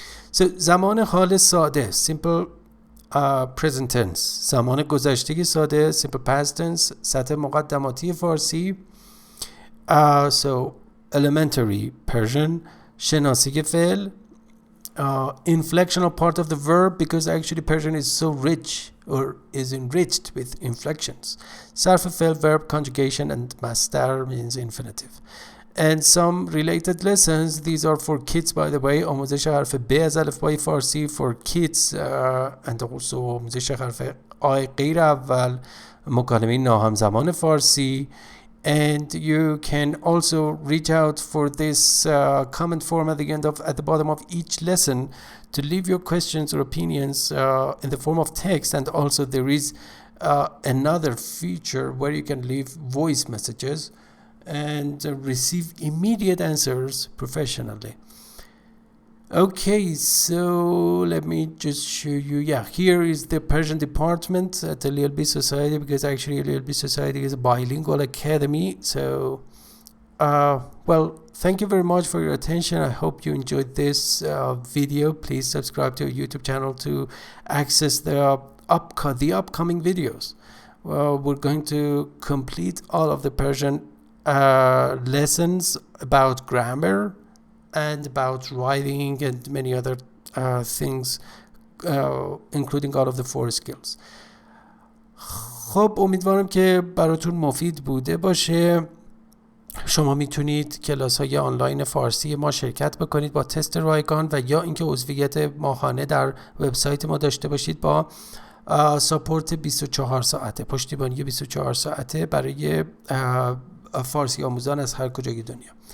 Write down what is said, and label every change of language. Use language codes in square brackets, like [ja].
[en] So [fa] زمان حال ساده, [en] simple present tense, [fa] زمان گذشته ساده, [en] simple past tense, [fa] سطح مقدماتی فارسی, [en] so elementary Persian, [fa] شناسه فعل, [en] inflectional part of the verb, because actually Persian is so rich or is enriched with inflections. [fa] صرف فعل, [en] verb conjugation, and mastar means infinitive. And some related lessons, these are for kids, by the way. [fa] آموزش حرف ب از الفبای فارسی [en] for kids, and also [fa] آموزش حرف آی غیر اول, مکالمه ناهمزمان فارسی. [en] And you can also reach out for this comment form at the bottom of each lesson to leave your questions or opinions in the form of text. And also there is another feature where you can leave voice messages and receive immediate answers professionally. Okay, so let me just show you. Yeah, here is the Persian department at the LLB Society, because actually LLB Society is a bilingual academy. So, well, thank you very much for your attention. I hope you enjoyed this video. Please subscribe to our YouTube channel to access the upcoming videos, we're going to complete all of the Persian lessons about grammar and about writing and many other things, including all of the 4 skills. [fa] خب امیدوارم که براتون مفید بوده باشه. شما میتونید کلاس های آنلاین فارسی ما شرکت بکنید با تست رایگان و یا اینکه عضویت ماهانه در وبسایت ما داشته باشید با ساپورت 24 ساعته، پشتیبانی 24 ساعته برای فارسی آموزان از هر کجای دنیا.